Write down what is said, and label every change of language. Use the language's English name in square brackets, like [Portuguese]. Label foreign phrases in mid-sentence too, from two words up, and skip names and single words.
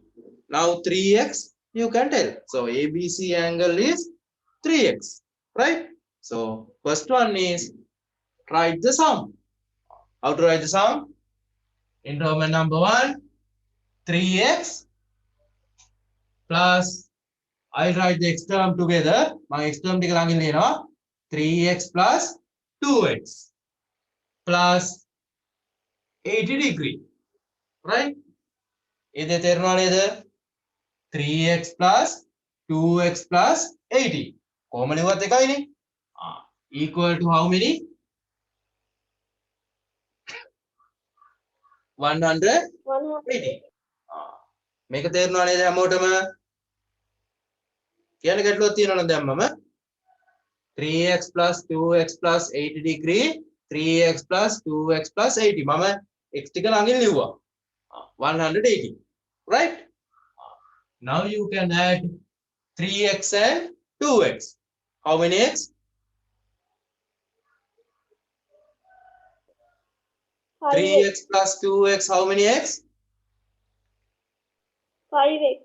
[English] Now 3x you can tell. So ABC angle is 3x, right? So first one is write the sum. How to write the sum? In Roman number 1, 3x plus, I'll write the x term together. My x term [Sinhala] ටික ළඟින් ලියනවා. [English] 3x plus 2x plus 80 degree. [Sinhala] Right? ඉතින් තේරුණා නේද? [English] 3x plus 2x plus 80. [Sinhala] කොහොම ලිව්වත් එකයිනේ. [English] Equal to how many? 180. 100. [Sinhala] මේක තේරුණා නේද හැමෝටම? කියන්න ගැටලුවක් තියෙනවද දැන් මම? [English] 3x plus 2x plus 80 degree 3x plus 2x plus 80 [Sinhala] මම x ටික ළඟින් ලිව්වා [English] 180, right? Now you can add 3x and 2x. How many x? 3x plus 2x, how many x? 5x.